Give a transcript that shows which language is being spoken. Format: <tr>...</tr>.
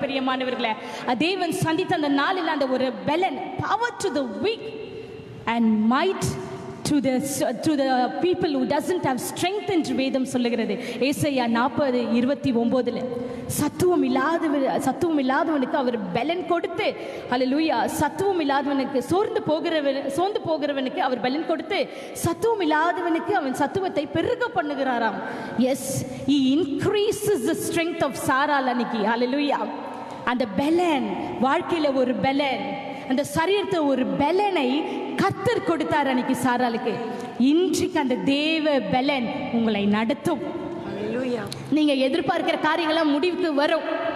<ta>பிரியமானவர்களே, தேவன் சந்தித்த அந்த நாளில் அந்த ஒரு பலன்,</ta> <en>power to the weak and might to the people who doesn't have strength</en> <ta>என்று வேதம் சொல்லுகிறது. ஏசாயா 40:29 சத்துவம் இல்லாதவனுக்கு அவர் பலன் கொடுத்து, ஹல்லேலூயா, சத்துவம் இல்லாதவனுக்கு சோர்ந்து போகிறவனுக்கு அவர் பலன் கொடுத்து, சத்துவம் இல்லாதவனுக்கு அவன் சத்துவத்தை பெருக பண்ணுகிறாராம்.</ta> <en>Yes, he increases the strength of சாராள் அன்னைக்கு.</en> <ta>ஹல்லேலூயா. அந்த பலன், வாழ்க்கையில ஒரு பலன், அந்த சரீரத்தை ஒரு பலனை கர்த்தர் கொடுத்தார் அன்னைக்கு சாராளுக்கு. இன்றைக்கு அந்த தேவ பலன் உங்களை நடத்தும். நீங்க எதிர்பார்க்கிற காரியங்களாம் முடிவுக்கு வரும்.</ta>